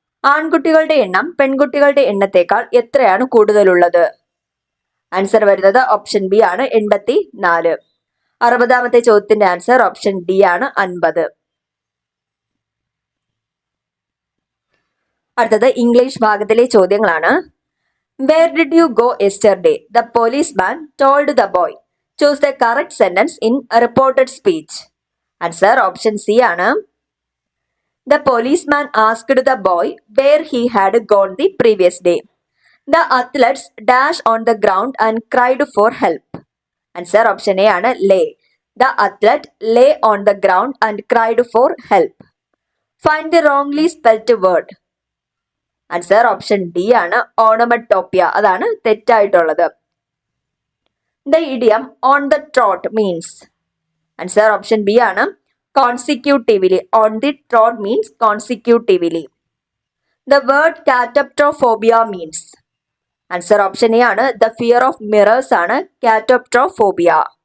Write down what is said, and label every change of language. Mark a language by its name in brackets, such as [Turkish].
[Malayalam] ആൺകുട്ടികളുടെ എണ്ണം പെൺകുട്ടികളുടെ എണ്ണത്തേക്കാൾ എത്രയാണ് കൂടുതലുള്ളത്? ആൻസർ വരുന്നത് ഓപ്ഷൻ ബി ആണ് 84. 60-ാമത്തെ ചോദ്യത്തിന്റെ ആൻസർ ഓപ്ഷൻ ഡി ആണ് 50. അടുത്തത് ഇംഗ്ലീഷ് ഭാഗത്തിലെ ചോദ്യങ്ങളാണ്. [English] Where did you go yesterday? The policeman told the boy. Choose the correct sentence in a reported speech. Answer option C [Malayalam] ആണ്. [English] The policeman asked the boy where he had gone the previous day. The athletes dashed on the ground and cried for help. Answer option A [Malayalam] ആണ് [English] lay. The athlete lay on the ground and cried for help. Find the wrongly spelt word. [Malayalam] Answer option D ആണ് ഓണമറ്റോപ്പിയ. അതാണ് തെറ്റായിട്ടുള്ളത്. [English] The idiom on the trot means. Answer option B [Malayalam] ആണ് [English] consecutively. On the trot means consecutively. The word catoptrophobia means. Answer option A [Malayalam] ആണ്. [English] the fear of mirrors [Malayalam] ആണ് [English] Catoptrophobia.